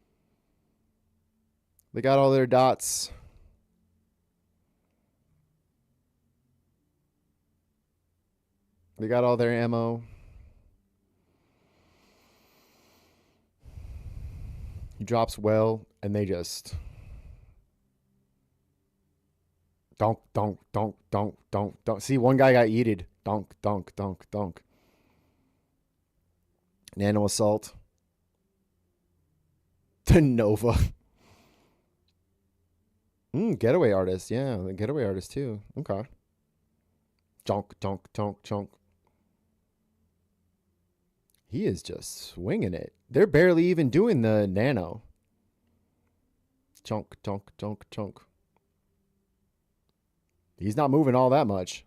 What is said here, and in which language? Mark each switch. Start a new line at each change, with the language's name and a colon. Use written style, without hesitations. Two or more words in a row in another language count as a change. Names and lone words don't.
English: They got all their dots. They got all their ammo. He drops well, and they just... Donk, donk, donk, donk, donk, donk. See, one guy got yeeted. Donk, donk, donk, donk. Nano assault. To Nova. Getaway artist. Yeah, the getaway artist too. Okay. Donk, donk, donk, donk. He is just swinging it. They're barely even doing the nano. Chunk, chunk, chunk, chunk. He's not moving all that much.